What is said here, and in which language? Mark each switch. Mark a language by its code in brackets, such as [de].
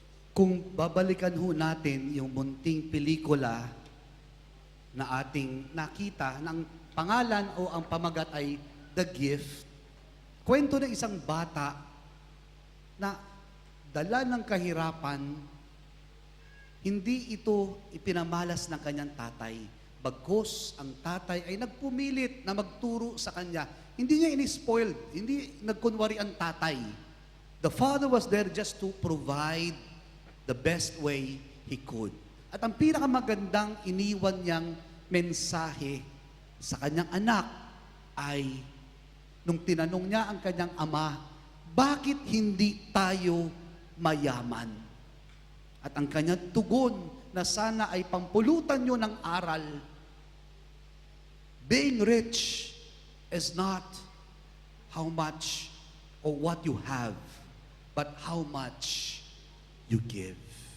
[tl] Kung babalikan ho natin yung munting pelikula na ating nakita, na ang pangalan o ang pamagat ay The Gift, kwento ng isang bata na dala ng kahirapan, hindi ito ipinamalas ng kanyang tatay. Bagkus ang tatay ay nagpumilit na magturo sa kanya. Hindi niya inispoiled, hindi nagkunwari ang tatay. [en] The father was there just to provide the best way he could. [tl] At ang pinakamagandang iniwan niyang mensahe sa kanyang anak ay nung tinanong niya ang kanyang ama, bakit hindi tayo mayaman? At ang kanyang tugon na sana ay pampulutan nyo ng aral, [en] being rich is not how much or what you have, but how much you give.